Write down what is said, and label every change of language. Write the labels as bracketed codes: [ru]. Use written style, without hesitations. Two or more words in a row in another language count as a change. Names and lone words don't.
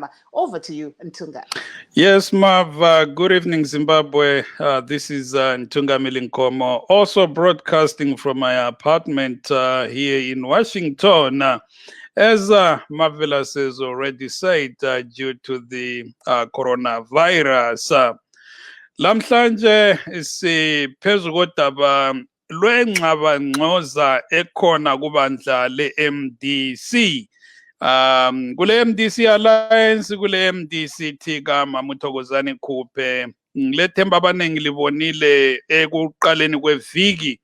[en] Over to you, Ntunga. Yes, Marv. Good evening, Zimbabwe. This is Ntunga Milinkomo, also broadcasting from my apartment here in Washington. As Marvelous has already said, due to the coronavirus, [nd] lamhlanje siphezu kodaba lwengxabangxoza ekhona kubandla le-MDC. Kule MDC Alliance, kule MDC kama Muthokozani Khuphe, ngilethemba abaningi libonile ekuqaleni kweviki.